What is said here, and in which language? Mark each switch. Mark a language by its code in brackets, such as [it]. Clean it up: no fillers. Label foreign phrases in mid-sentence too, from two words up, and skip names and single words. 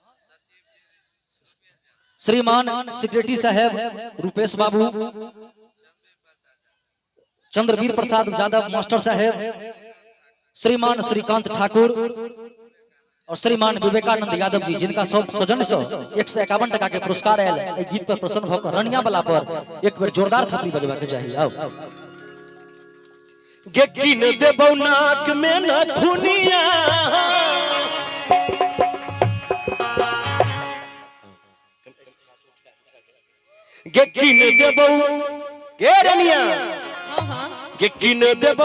[mai] श्रीमान सेक्रेटरी साहब रूपेश बाबू चंद्रवीर प्रसाद यादव मास्टर साहब श्रीमान श्रीकांत ठाकुर और श्रीमान विवेकानंद यादव जी जिनका सब सौजन्य से 151 टका के पुरस्कार आयल गीत पर प्रसन्न भऽ रनिया वाला पर एक बेर जोरदार थापी बजबा के चाहिए। आओ गे किन देबौ नाक में नथुनिया गे किन देबौ के रनिया गे किन देबौ